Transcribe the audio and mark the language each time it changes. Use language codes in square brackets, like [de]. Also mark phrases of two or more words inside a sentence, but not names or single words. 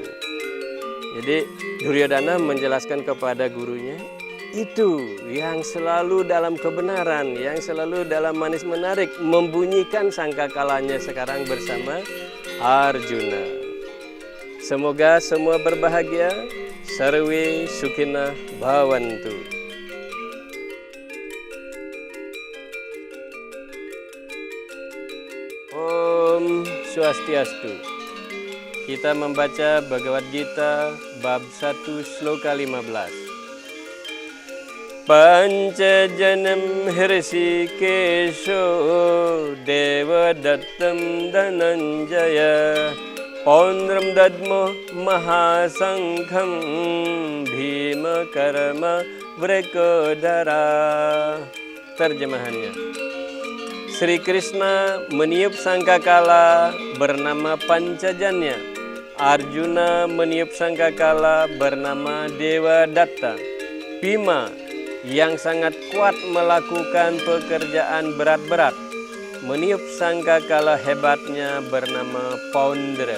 [id] Jadi Duryodhana menjelaskan kepada gurunya, itu yang selalu dalam kebenaran, yang selalu dalam manis menarik, membunyikan sangkakalanya sekarang bersama Arjuna. Semoga semua berbahagia. [sa] Sarwe sukhina bhavantu. Om Swastiastu. [id] Kita membaca Bhagavad Gita bab 1 sloka 15. [sa] Pancajanam Hrisikesho Devadattam Dhananjaya Paundram Dadmo Mahasangham Bhima Karma Vrekodara. [id] Terjemahannya, Sri Krishna meniup sangkakala bernama Pancajanya. Arjuna meniup sangkakala bernama Devadatta. Bhima yang sangat kuat melakukan pekerjaan berat-berat meniup sangkakala hebatnya bernama Paundra.